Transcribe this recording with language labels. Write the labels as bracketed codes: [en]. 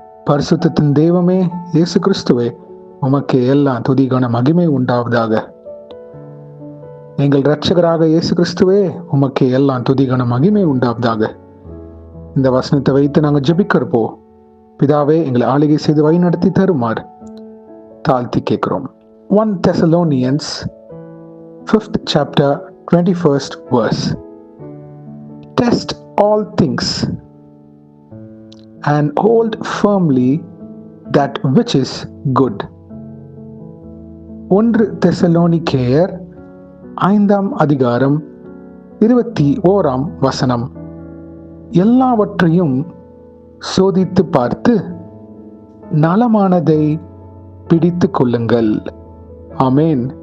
[ta] பரிசுத்தத்தின் தெய்வமே இயேசு கிறிஸ்துவே, உமக்கு எல்லாம் துதிகான மகிமை உண்டாவதாக. எங்கள் இரட்சகராக இயேசு கிறிஸ்துவே, உமக்கு எல்லாம் துதிகான மகிமை உண்டாவதாக. இந்த வசனத்தை வைத்து நாங்கள் ஜெபிக்கிறப்போ, பிதாவே எங்களை ஆளுகை செய்து வழி நடத்தி தருமாறு தாழ்த்தி கேட்கிறோம். [en] 1 Thessalonians 5th chapter 21st verse. Test all things and hold firmly that which is good. [ta] 1 தெசலோனிக்கேயர் 5ஆம் அதிகாரம் 21ஆம் வசனம். எல்லாவற்றையும் சோதித்து பார்த்து நலமானதை பிடித்து கொள்ளுங்கள். ஆமேன்.